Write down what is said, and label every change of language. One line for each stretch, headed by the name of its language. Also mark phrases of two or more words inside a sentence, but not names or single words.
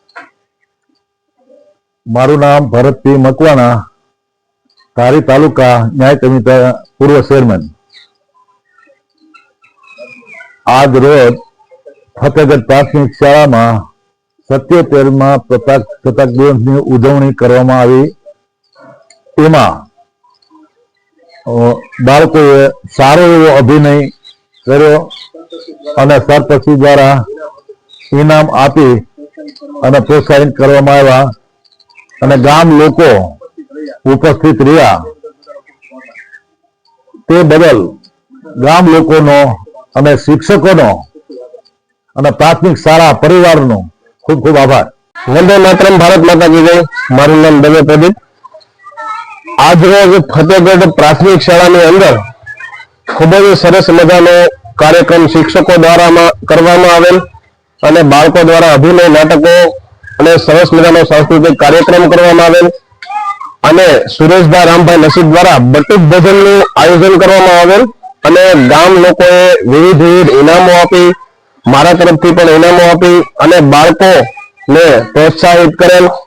Gujarati: મારું નામ ભરત પી મકવાણા, ધારી તાલુકા ન્યાય સમિતિ પૂર્વ ચેરમેન। આજ રોજ ફતેગઢ પ્રાથમિક શાળામાં 77મા પ્રજાસત્તાક દિવસની ઉજવણી કરવામાં આવી। એમાં બાળકોએ સારો એવો અભિનય કર્યો અને સરપંચ દ્વારા ઇનામ આપી અને પ્રોત્સાહિત કરવામાં આવ્યા અને ગામ લોકો ઉપસ્થિત રહ્યા તે બદલ ગામ લોકોનો અને શિક્ષકોનો અને પ્રાથમિક શાળા પરિવારનો ખૂબ ખૂબ આભાર।
Hindi: वंदे मातरम, भारत माता की जय।
Gujarati: મારું નામ દવે પ્રદીપ। આજ રોજ ફતેગઢ પ્રાથમિક શાળાની અંદર ખૂબ જ સરસ મજાનો કાર્યક્રમ શિક્ષકો દ્વારા કરવામાં આવેલ અને બાળકો દ્વારા અભિનય નાટકો અને સરસ મજાનો સાંસ્કૃતિક કાર્યક્રમ કરવામાં આવેલ અને સુરેશભાઈ રામભાઈ નસીબ દ્વારા બટુક ભોજનનું આયોજન કરવામાં આવેલ અને ગામ લોકોએ વિવિધ ઇનામો આપી, મારા તરફથી પણ ઇનામો આપી અને બાળકોને પ્રોત્સાહિત કરેલ।